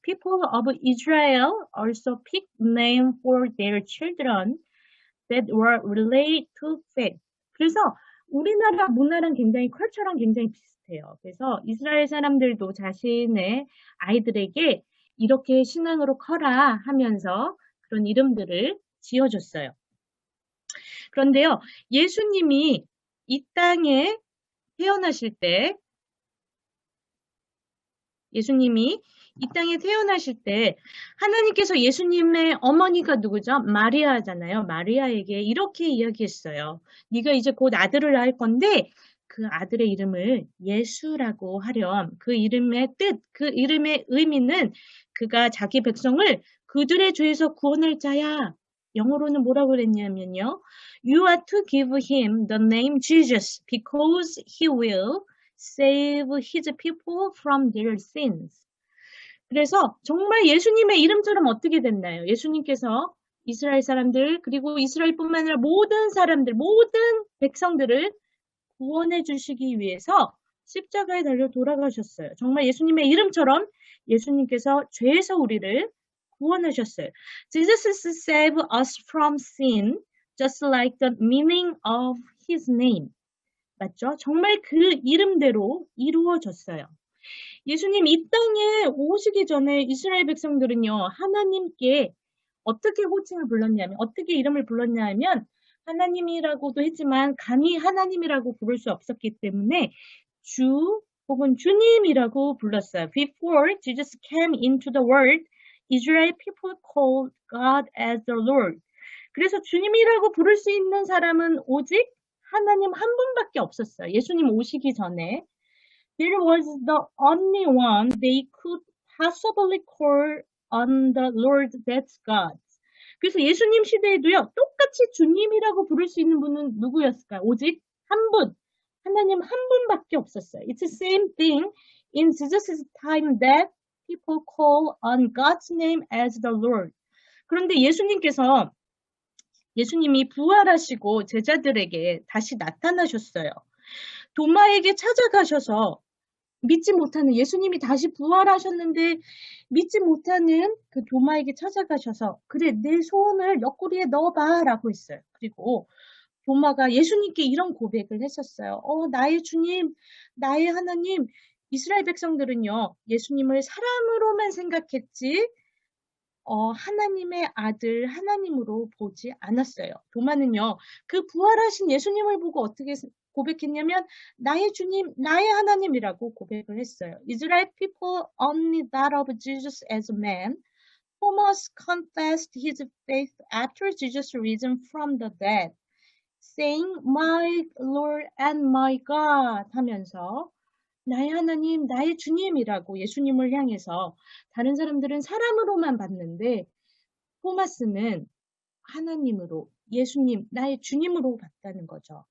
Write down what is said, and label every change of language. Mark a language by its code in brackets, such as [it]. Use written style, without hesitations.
[en] People of Israel also picked name for their children that were related to faith. [ko] 그래서 우리나라 문화랑 굉장히 컬처랑 굉장히 비슷해요. 그래서 이스라엘 사람들도 자신의 아이들에게 이렇게 신앙으로 커라 하면서 그런 이름들을 지어줬어요. 그런데요, 예수님이 이 땅에 태어나실 때, 예수님이 이 땅에 태어나실 때 하나님께서 예수님의 어머니가 누구죠? 마리아잖아요. 마리아에게 이렇게 이야기했어요. 네가 이제 곧 아들을 낳을 건데 그 아들의 이름을 예수라고 하렴. 그 이름의 뜻, 그 이름의 의미는 그가 자기 백성을 그들의 죄에서 구원할 자야. 영어로는 뭐라고 그랬냐면요. [en] You are to give him the name Jesus because he will save his people from their sins. [ko] 그래서 정말 예수님의 이름처럼 어떻게 됐나요? 예수님께서 이스라엘 사람들 그리고 이스라엘뿐만 아니라 모든 사람들, 모든 백성들을 구원해 주시기 위해서 십자가에 달려 돌아가셨어요. 정말 예수님의 이름처럼 예수님께서 죄에서 우리를 구원하셨어요. [en] Jesus saved us from sin, just like the meaning of his name. [ko] 맞죠? 정말 그 이름대로 이루어졌어요. 예수님 이 땅에 오시기 전에 이스라엘 백성들은요, 하나님께 어떻게 호칭을 불렀냐면, 어떻게 이름을 불렀냐면, 하나님이라고도 했지만, 감히 하나님이라고 부를 수 없었기 때문에, 주 혹은 주님이라고 불렀어요. [en] Before Jesus came into the world, Israel people called God as the Lord. [ko] 그래서 주님이라고 부를 수 있는 사람은 오직 하나님 한 분밖에 없었어요. 예수님 오시기 전에. [en] There was the only one they could possibly call on the Lord, that's God. [ko] 그래서 예수님 시대에도요, 똑같이 주님이라고 부를 수 있는 분은 누구였을까요? 오직 한 분, 하나님 한 분밖에 없었어요. [en] It's the same thing in Jesus' time that people call on God's name as the Lord. [ko] 그런데 예수님이 부활하시고 제자들에게 다시 나타나셨어요. 도마에게 찾아가셔서 믿지 못하는 예수님이 다시 부활하셨는데 믿지 못하는 그 도마에게 찾아가셔서 그래 내 손을 옆구리에 넣어봐 라고 했어요. 그리고 도마가 예수님께 이런 고백을 했었어요. 나의 주님, 나의 하나님, 이스라엘 백성들은요, 예수님을 사람으로만 생각했지, 하나님의 아들, 하나님으로 보지 않았어요. 도마는요, 그 부활하신 예수님을 보고 어떻게 고백했냐면, 나의 주님, 나의 하나님이라고 고백을 했어요. [en] Israel people only thought of Jesus as a man. Thomas confessed his faith after Jesus risen from the dead, saying, My Lord and my God [ko] 하면서 나의 하나님, 나의 주님이라고 예수님을 향해서 다른 사람들은 사람으로만 봤는데 토마스는 하나님으로 예수님, 나의 주님으로 봤다는 거죠.